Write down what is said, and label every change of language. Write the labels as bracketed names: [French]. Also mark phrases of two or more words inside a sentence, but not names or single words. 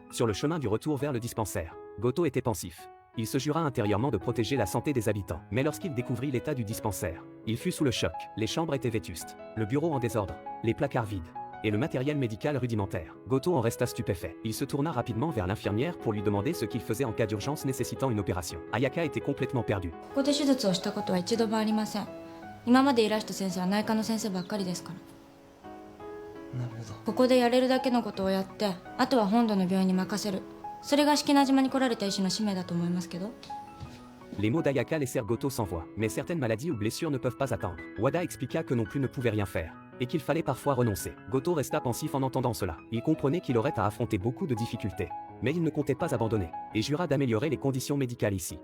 [French] Sur le chemin du retour vers le dispensaire, Goto était pensif. Il se jura intérieurement de protéger la santé des habitants. Mais lorsqu'il découvrit l'état du dispensaire, il fut sous le choc. Les chambres étaient vétustes, le bureau en désordre, les placards vides, et le matériel médical rudimentaire. Goto en resta stupéfait. Il se tourna rapidement vers l'infirmière pour lui demander ce qu'il faisait en cas d'urgence nécessitant une opération. Ayaka était complètement perdue. [Japanese] ここで手術をしたことは一度もありません。今までいらした先生は内科の先生ばっかりですから。なるほど。ここでやれるだけのことをやって、あとは本土の病院に任せる。それが式名島に来られた医師の使命だと思いますけど。 [French] Les mots d'Ayaka laissèrent Goto sans voix. Mais certaines maladies ou blessures ne peuvent pas attendre. Wada expliqua que non plus ne pouvait rien faire, et qu'il fallait parfois renoncer. Goto resta pensif en entendant cela. Il comprenait qu'il aurait à affronter beaucoup de difficultés. Mais il ne comptait pas abandonner, et jura d'améliorer les conditions médicales ici.